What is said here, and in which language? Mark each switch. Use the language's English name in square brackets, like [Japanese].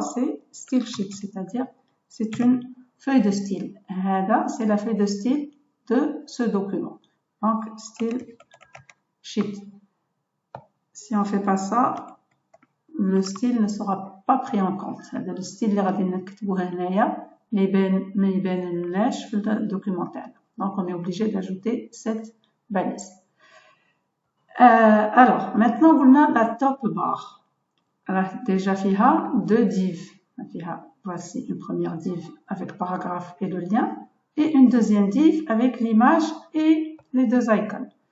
[French] C'est style sheet, c'est-à-dire c'est une feuille de style. C'est la feuille de style de ce document. Donc style sheet. Si on ne fait pas ça, le style ne sera pas pris en compte. Le style [Arabic] اللي غادي نكتبوه هنايا ما يبانلناش في الدوكيومونتال. [French] Donc on est obligé d'ajouter cette balise. Alors maintenant [Arabic] قلنا [French] la top bar. Déjà [Arabic] فيها [French] deux divs. Voici une première div avec paragraphe et le lien et une deuxième div avec l'image et les deux icônes.